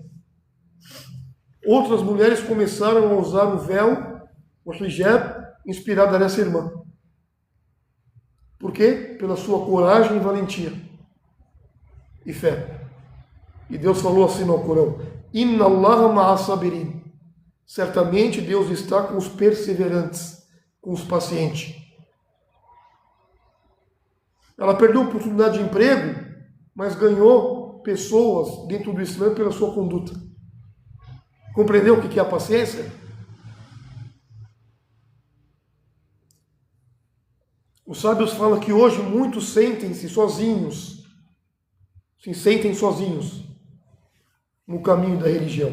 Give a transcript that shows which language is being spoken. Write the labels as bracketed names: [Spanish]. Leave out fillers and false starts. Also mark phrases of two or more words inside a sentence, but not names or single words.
[Portuguese] Outras mulheres começaram a usar o véu, o hijab, inspirada nessa irmã. Por quê? Pela sua coragem e valentia. E fé. E Deus falou assim no Corão: [Arabic] إن الله مع الصابرين. [Portuguese] Certamente Deus está com os perseverantes, com os pacientes. Ela perdeu a oportunidade de emprego, mas ganhou pessoas dentro do Islã pela sua conduta. Compreendeu o que é a paciência? Os sábios falam que hoje muitos sentem-se sozinhos, se sentem sozinhos no caminho da religião.